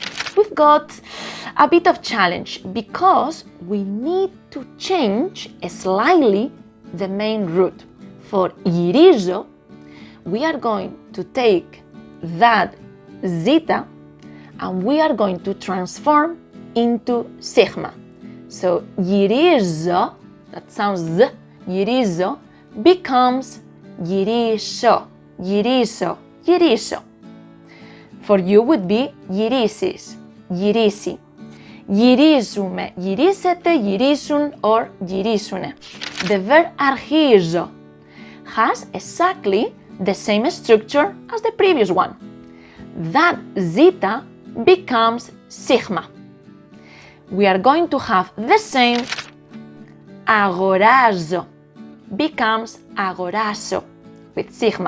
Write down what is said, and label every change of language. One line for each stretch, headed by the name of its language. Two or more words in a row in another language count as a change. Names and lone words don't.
English: We've got a bit of challenge because we need to change slightly the main root. For γυρίζω, we are going to take that zeta and we are going to transform into sigma. So γυρίζω, that sounds z,
Greek: γυρίζω, becomes γυρίσω, γυρίσω, γυρίσω.
English: For you would be
Greek: γυρίσεις, γυρίσει. Γυρίζουμε, γυρίσετε, γυρίσουν, or γυρίσουνε.
English: The verb αρχίζω has exactly the same structure as the previous one. That zeta becomes sigma. we are going to have the same. Αγοράζω becomes αγοράσω with sigma.